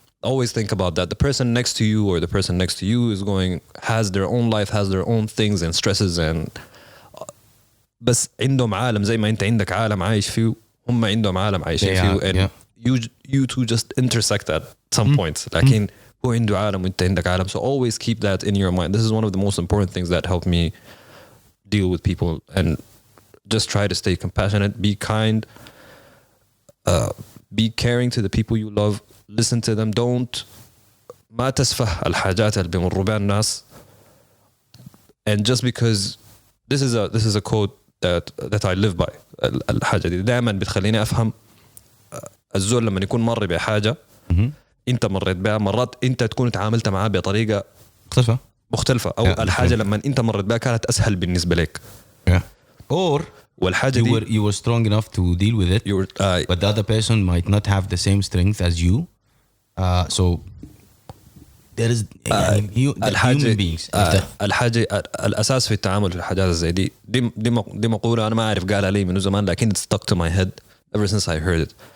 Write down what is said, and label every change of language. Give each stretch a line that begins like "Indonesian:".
English: Always think about that. The person next to you or the person next to you has their own life, has their own things and stresses, and
Arabic: بس عندهم عالم زي ما انت عندك عالم عايش فيه, هم عندهم عالم عايشين فيه,
English: and you two just intersect at some points.
Arabic: لكن هو عنده عالم وانت عندك عالم.
English: So always keep that in your mind. This is one of the most important things that help me deal with people, and just try to stay compassionate, be kind, be caring to the people you love. Listen to them. Don't
Arabic: ما تسفه الحاجات اللي بيمروا بها الناس.
English: And just because this is a quote that I live by,
Arabic: الحاجة دي دائما بتخليني أفهم الزول لما يكون مر بحاجة أنت مريت بها, مرات أنت تكون تعاملت معاه بطريقة مختلفة أو الحاجة لما أنت مريت بها كانت أسهل بالنسبة لك.
English: Or
Arabic: والحاجة دي
English: you were strong enough to deal with it, but the other person might not have the same strength as you. So there is human beings.
Arabic: الحاجة الأساس في التعامل في الحاجات زي دي مقولة أنا ما أعرف قالها لي من زمان, لكن
English: it stuck to my head ever since I heard it.